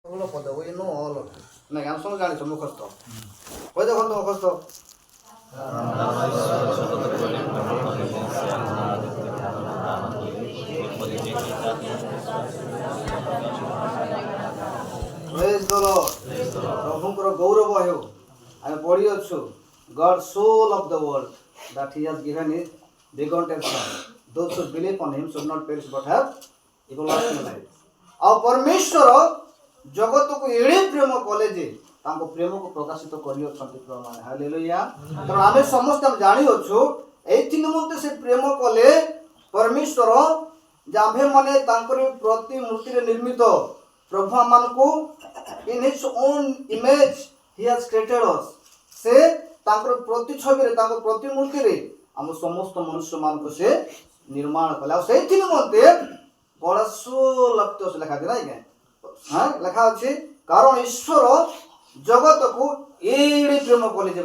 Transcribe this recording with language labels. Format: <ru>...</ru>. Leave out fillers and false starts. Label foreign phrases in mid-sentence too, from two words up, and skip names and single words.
<or>ପଦ</or> <en>we know all of this</en> <or>ନାଇଁ ଆମେ ସବୁ ଜାଣିଛୁ ମୁଖସ୍ଥ କହି ଦେଖନ୍ତୁ ମୁଖସ୍ଥ</or> <en>Praise the Lord.</en> <or>ପ୍ରଭୁଙ୍କର ଗୌରବ ହେଉ ଆମେ ପଢ଼ି ଅଛୁ</or> <en>God so loved the world that he has given his begotten son. Those who believe on him should not perish but have everlasting life.</en> <or>ଆଉ ପରମେଶ୍ୱର ଜଗତକୁ ଏଡ଼େ ପ୍ରେମ କଲେ ଯେ ତାଙ୍କ ପ୍ରେମକୁ ପ୍ରକାଶିତ କରିଅଛନ୍ତି ପ୍ରମାଣ ହାଲେଲୁୟା। କାରଣ ଆମେ ସମସ୍ତେ ଜାଣିଅଛୁ ଏଇଥି ନିମନ୍ତେ ସେ ପ୍ରେମ କଲେ ପରମେଶ୍ୱର ଯେ ଆମ୍ଭେମାନେ ତାଙ୍କର ପ୍ରତିମୂର୍ତ୍ତିରେ ନିର୍ମିତ ପ୍ରଭୁ ଆମମାନଙ୍କୁ</or> <en>in his own image he has created us.</en> <or>ସେ ତାଙ୍କର ପ୍ରତିଛବିରେ ତାଙ୍କ ପ୍ରତିମୂର୍ତ୍ତିରେ ଆମ ସମସ୍ତ ମନୁଷ୍ୟମାନଙ୍କୁ ସେ ନିର୍ମାଣ କଲେ ଆଉ ସେଇଥି ନିମନ୍ତେ ବଡ଼ସୋ ଲେଖା ଅଛି ନାଇଁ ଲେଖା ଅଛି କାରଣ ଈଶ୍ୱର ଜଗତକୁ ଏଡ଼େ ପ୍ରେମ କଲେ ଯେବେ</or>